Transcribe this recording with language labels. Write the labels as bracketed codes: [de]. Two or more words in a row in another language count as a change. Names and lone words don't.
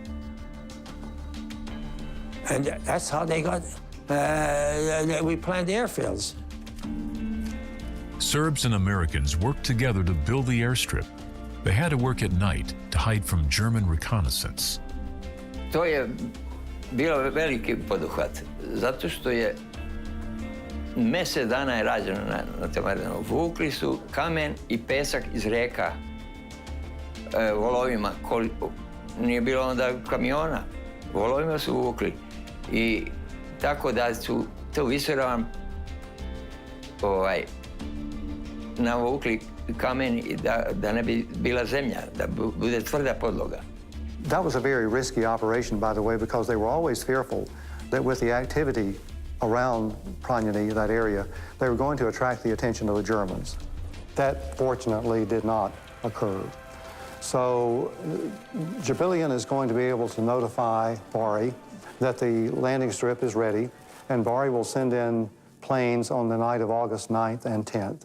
[en] And that's how they got, we planned the airfields. Serbs and Americans worked together to build the airstrip. They had to work at night to hide from German reconnaissance. [sr] To je bilo veliki poduhvat, zato što je mjesec dana je rađeno na tom aerodromu. Vukli su kamen i pesak iz reka volovima. Nije bilo onda kamiona. Volovima su vukli. I tako da su to visoravan navukli kamen da ne bi bila zemlja, da bude tvrda podloga. [en] That was a very risky operation, by the way, because they were always fearful that with the activity around Pranjani, that area, they were going to attract the attention of the Germans. That, fortunately, did not occur. So Jibilian is going to be able to notify Bari that the landing strip is ready, and Bari will send in planes on the night of August 9th and 10th.